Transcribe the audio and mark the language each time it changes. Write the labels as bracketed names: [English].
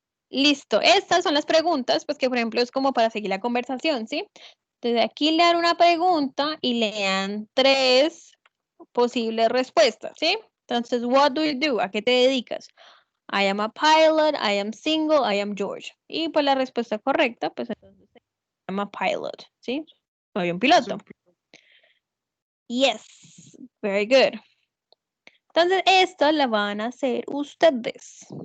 [Spanish] Listo, estas son las preguntas, pues que por ejemplo es como para seguir la conversación, ¿sí? Entonces aquí le dan una pregunta y le dan 3 posibles respuestas, ¿sí? Entonces, [English] what do you do? [Spanish] ¿A qué te dedicas? [English] I am a pilot, I am single, I am George. [Spanish] Y pues la respuesta correcta, pues entonces [English] I am a pilot, [Spanish] ¿sí? Soy un piloto. [English] Yes, very good. [Spanish] Entonces, esto la van a hacer ustedes.